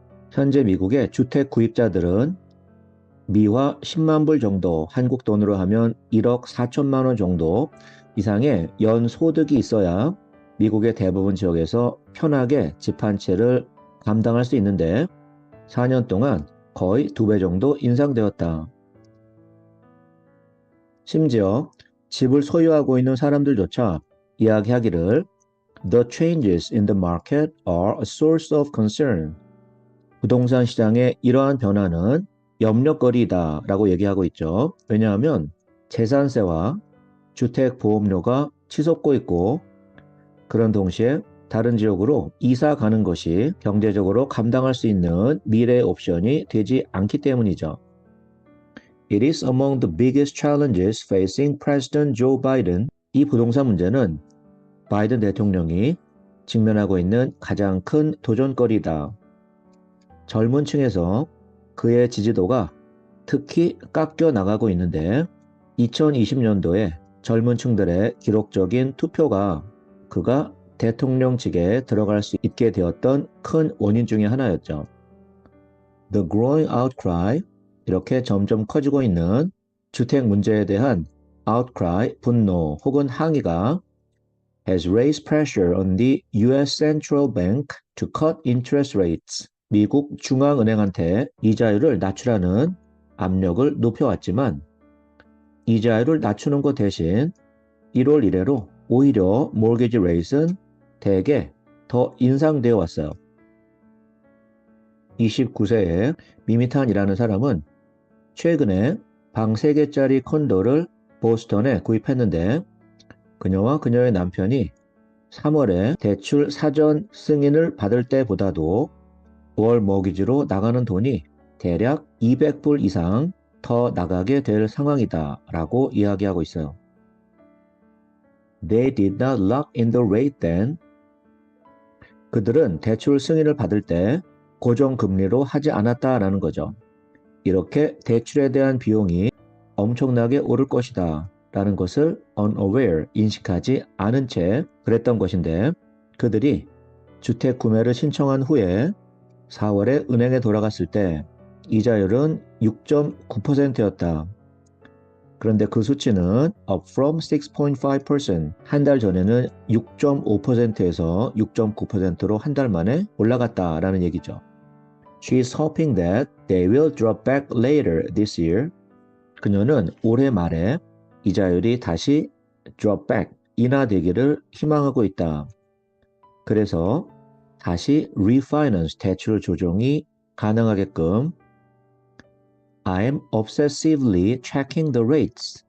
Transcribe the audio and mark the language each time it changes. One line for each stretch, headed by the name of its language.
Korean: 현재 미국의 주택 구입자들은 미화 10만 불 정도, 한국 돈으로 하면 1억 4천만 원 정도 이상의 연소득이 있어야 미국의 대부분 지역에서 편하게 집 한 채를 감당할 수 있는데 4년 동안 거의 2배 정도 인상되었다. 심지어 집을 소유하고 있는 사람들조차 이야기하기를
English: The changes in the market are a source of concern.
Korean: 부동산 시장의 이러한 변화는 염려거리다 라고 얘기하고 있죠. 왜냐하면 재산세와 주택보험료가 치솟고 있고 그런 동시에 다른 지역으로 이사 가는 것이 경제적으로 감당할 수 있는 미래의 옵션이 되지 않기 때문이죠.
English: It is among the biggest challenges facing President Joe Biden.
Korean: 이 부동산 문제는 바이든 대통령이 직면하고 있는 가장 큰 도전거리다. 젊은 층에서 그의 지지도가 특히 깎여 나가고 있는데 2020년도에 젊은 층들의 기록적인 투표가 그가 대통령직에 들어갈 수 있게 되었던 큰 원인 중에 하나였죠.
English: The growing outcry,
Korean: 이렇게 점점 커지고 있는 주택 문제에 대한 outcry, 분노 혹은 항의가
English: has raised pressure on the U.S. Central Bank to cut interest rates.
Korean: 미국 중앙은행한테 이자율을 낮추라는 압력을 높여왔지만 이자율을 낮추는 것 대신 1월 이래로 오히려 mortgage rate은 대개 더 인상되어 왔어요. 29세의 미미탄이라는 사람은 최근에 방 3개짜리 콘도를 보스턴에 구입했는데 그녀와 그녀의 남편이 3월에 대출 사전 승인을 받을 때보다도 월 모기지로 나가는 돈이 대략 200불 이상 더 나가게 될 상황이다 라고 이야기하고 있어요.
English: They did not lock in the rate then.
Korean: 그들은 대출 승인을 받을 때 고정금리로 하지 않았다라는 거죠. 이렇게 대출에 대한 비용이 엄청나게 오를 것이다 라는 것을 unaware, 인식하지 않은 채 그랬던 것인데 그들이 주택 구매를 신청한 후에 4월에 은행에 돌아갔을 때 이자율은 6.9%였다. 그런데 그 수치는
English: up from 6.5%,
Korean: 한 달 전에는 6.5%에서 6.9%로 한 달 만에 올라갔다라는 얘기죠.
English: She is hoping that they will drop back later this year.
Korean: 그녀는 올해 말에 이자율이 다시
English: drop back,
Korean: 인하되기를 희망하고 있다. 그래서 다시 refinance, 대출 조정이 가능하게끔
English: I'm obsessively checking the rates.